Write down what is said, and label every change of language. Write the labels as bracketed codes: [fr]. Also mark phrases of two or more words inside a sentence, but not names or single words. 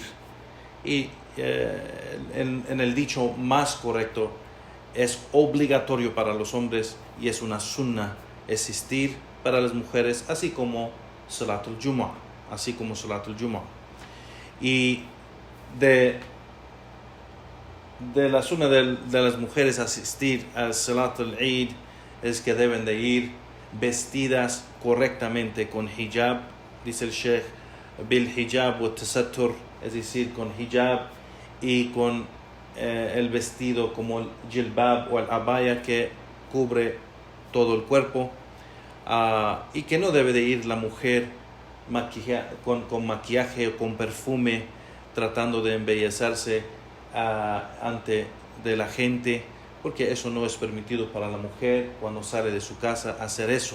[es] Y en el dicho más correcto es obligatorio para los hombres y es una sunna existir para las mujeres, así como [ar] صلاة الجمعة, [es] Y de la sunna de las mujeres asistir al [ar] صلاة العيد [es] es que deben de ir vestidas correctamente con hijab, dice el [ar] شيخ، بالحجاب والتستر, [es] es decir, con hijab y con el vestido como el jilbab o el abaya que cubre todo el cuerpo, y que no debe de ir la mujer con maquillaje o con perfume tratando de embellecerse ante de la gente, porque eso no es permitido para la mujer cuando sale de su casa hacer eso.